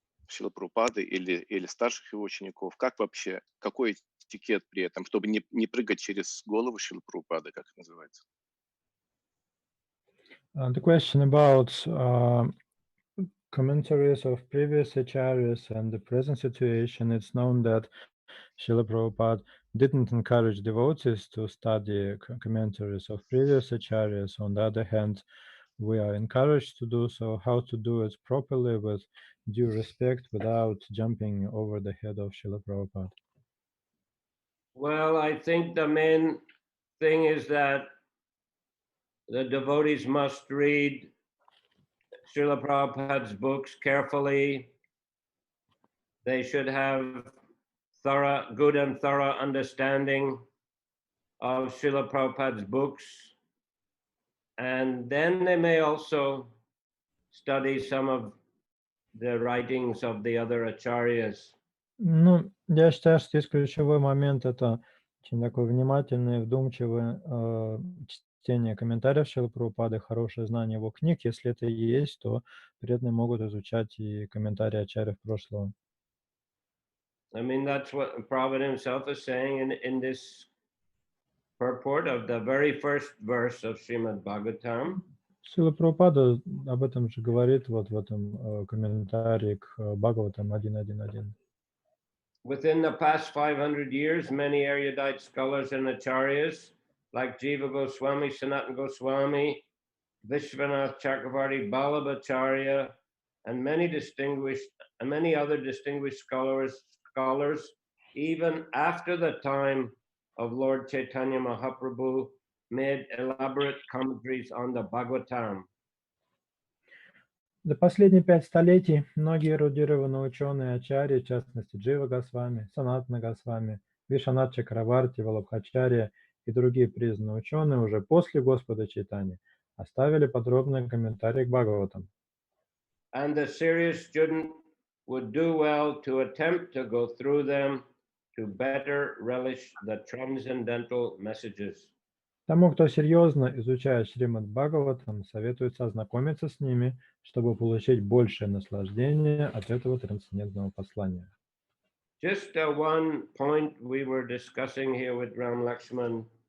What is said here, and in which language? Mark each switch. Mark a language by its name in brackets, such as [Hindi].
[Russian] Шрилы Прабхупады или старших его учеников? Как вообще, какой этикет при этом, чтобы не прыгать через голову Шрилы Прабхупады, как это называется? [English] The question about commentaries of previous acharyas and the present situation. It's known that Srila Prabhupada didn't encourage devotees to study commentaries of previous acharyas. On the other hand, we are encouraged to do so. How to do it properly with due respect without jumping over the head of Srila Prabhupada? Well, I think the main thing is that the devotees must read Srila Prabhupada's books carefully. They should have good and thorough understanding of Srila Prabhupada's books. And then they may also study some of the writings of the other acharyas. [Russian] Ну, я считаю, что здесь ключевой момент — это очень такое внимательное, вдумчивое чтение комментариев Шрилы Прабхупады, хорошее знание его книг. Если это и есть, то преданные могут изучать и комментарии ачарьев прошлого. [English] I mean, that's what Prabhupada himself is saying in this purport of the very first verse of Srimad Bhagavatam. [Russian] Шрила Прабхупада об этом же говорит вот в этом комментарии к Бхагаватам 1.1.1. [English] Within the past 500 years, many erudite scholars and acharyas like Jiva Goswami, Sanatana Goswami, Vishwanath Chakravarti, Ballabhacharya, and many other distinguished scholars, even after the time of Lord Chaitanya Mahaprabhu, made elaborate commentaries on the Bhagavatam. [Russian] За последние 5 столетий многие эрудированные ученые ачарьи, в частности Джива Госвами, Санатана Госвами, Вишванат Чакраварти, Валабхачарья и другие признанные ученые уже после Господа Чайтаньи оставили подробные комментарии к Бхагаватам. [English] And the serious student would do well to attempt to go through them to better relish the transcendental messages. [Russian] Тому, кто серьезно изучает Шримад Бхагаватам, советуется ознакомиться с ними, чтобы получить большее наслаждение от этого трансцендентного послания. [English] Just one point we were discussing here with Ram Lakshman.